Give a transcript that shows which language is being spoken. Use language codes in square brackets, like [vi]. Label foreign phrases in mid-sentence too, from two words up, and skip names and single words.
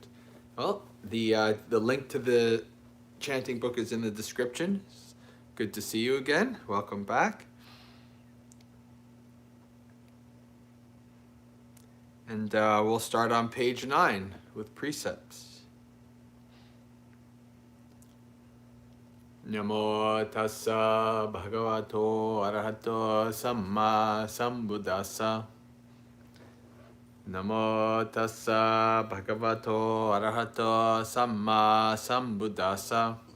[en] Well, the link to the chanting book is in the description. Good to see you again. Welcome back. And we'll start on page 9 with precepts. [pi] Namo tassa bhagavato arahato samma sambuddhassa. Namo tassa bhagavato arahato samma sambuddhassa.